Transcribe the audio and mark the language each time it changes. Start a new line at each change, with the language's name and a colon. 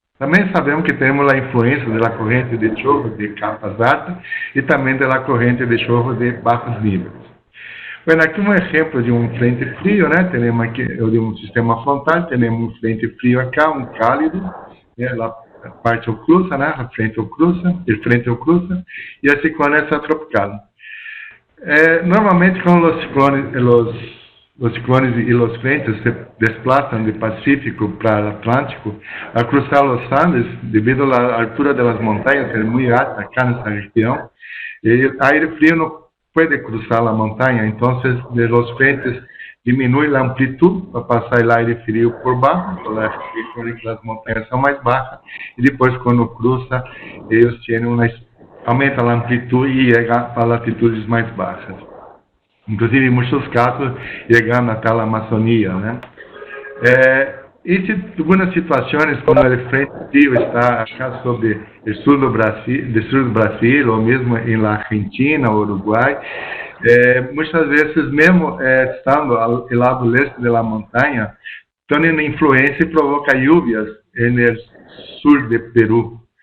Portuguese: Também sabemos que temos a influência da corrente de chorro de capas altas e também da corrente de chorro de baixos níveis. Bueno, aqui um exemplo de um frente frio, temos aqui de um sistema frontal, temos um frente frio acá, um cálido, a parte oclusa, a frente oclusa, o frente oclusa, e a ciclone extratropical. Normalmente, quando os ciclones e os frentes se desplazam do Pacífico para o Atlântico, al cruzar os Andes, devido à altura das montanhas, que é muito alta acá nessa região, o aire frio não
Spanish: puede cruzar la montaña, entonces de los frentes disminuye la amplitud para pasar el aire frío por bajo, porque las montañas son más bajas, y después cuando cruza, ellos aumenta la amplitud y llega a latitudes más bajas. Inclusive, en muchos casos, llegando hasta la Amazonía.
Portuguese: E algumas situações, como o frente frio está acá sobre o sul do Brasil, ou mesmo em la Argentina, Uruguai, muitas vezes, mesmo estando ao lado leste da montanha, têm influência e provoca lluvias no sul de Peru.